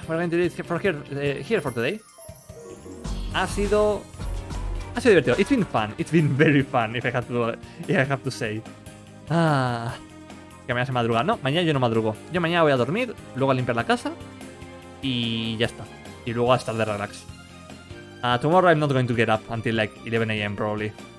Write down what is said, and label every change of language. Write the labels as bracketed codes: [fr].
[en] We're going to do it here for today. [es] Ha sido divertido. [en] It's been fun. It's been very fun, if I have to say. [es] Que mañana se madruga. No, mañana yo no madrugo. Yo mañana voy a dormir, luego a limpiar la casa y ya está. Y luego a estar de relax. [en] Tomorrow I'm not going to get up until like 11 AM probably.